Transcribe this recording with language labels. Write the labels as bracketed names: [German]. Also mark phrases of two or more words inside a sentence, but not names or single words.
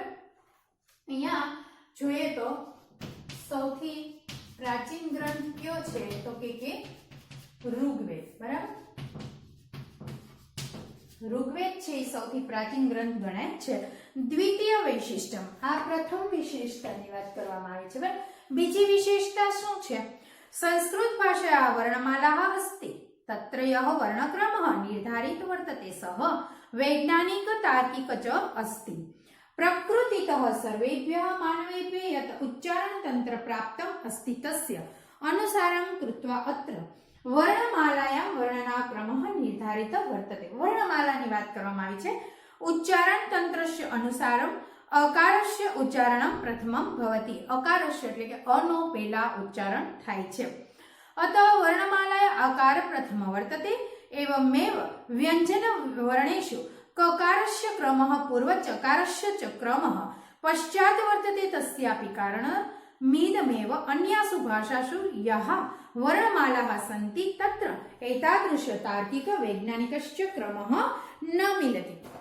[Gujarati] અહીંયા જોઈએ તો સૌથી પ્રાચીન ગ્રંથ કયો છે તો કે ઋગ્વેદ, બરાબર। ઋગ્વેદ છે એ સૌથી પ્રાચીન ગ્રંથ ગણાય છે। [Sanskrit] દ્વિતીય વૈશિષ્ટમ, [Gujarati] આ પ્રથમ વિશેષતાની વાત કરવામાં આવી છે, બરાબર। બીજી વિશેષતા શું છે? [Sanskrit] संस्कृत भाषा वर्णमाला अस्ति तत्र यः वर्णक्रमः निर्धारित वर्तते सः वैज्ञानिक तार्किक च अस्ति। प्रकृतितः सर्वेभ्यः मानवेभ्यः यत् उच्चारण तंत्र प्राप्तम् अस्ति तस्य अनुसारं कृत्वा अत्र वर्णमालायां वर्णनाक्रमः निर्धारित वर्तते। [Gujarati] वर्णमालाની વાત કરવામાં આવી છે। [Sanskrit] ઉચ્ચારણ તંત્રસ્ય અનુસારમ અકારસ્ય ઉચ્ચારણમ પ્રથમમ ભવતિ। [Gujarati] અકારસ્ય એટલે કે અનો પહેલા ઉચ્ચારણ થાય છે। [Sanskrit] અતઃ વર્ણમાલાયા અકાર પ્રથમ વર્તતે એવમેવ વ્યંજન વર્ણેષુ કકારસ્ય ક્રમઃ પૂર્વ ચકારસ્ય ચ ક્રમઃ પશ્ચાત વર્તતે તસ્યાપि કારણમિદમેવ અન્યાસુ ભાષાસુ યઃ વર્ણમાલાः સन्ति તત્ર એતાદૃશ તાર્કિક વૈજ્ઞાનિકસ્ય ક્રમઃ ન મિલતિ।